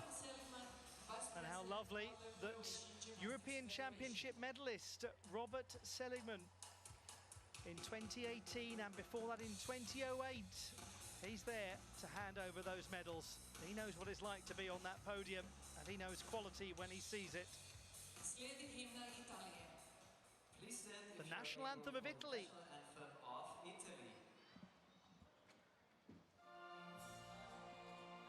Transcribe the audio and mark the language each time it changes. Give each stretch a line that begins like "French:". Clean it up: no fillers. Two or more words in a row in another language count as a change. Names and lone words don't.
English: And how lovely that European Championship medalist Robert Seligman in 2018 and before that in 2008. He's there to hand over those medals. He knows what it's like to be on that podium, and he knows quality when he sees it.
Croatian: Slijedi himna Italije.
English: Please stand The if you are national able anthem for of Italy. national anthem of Italy.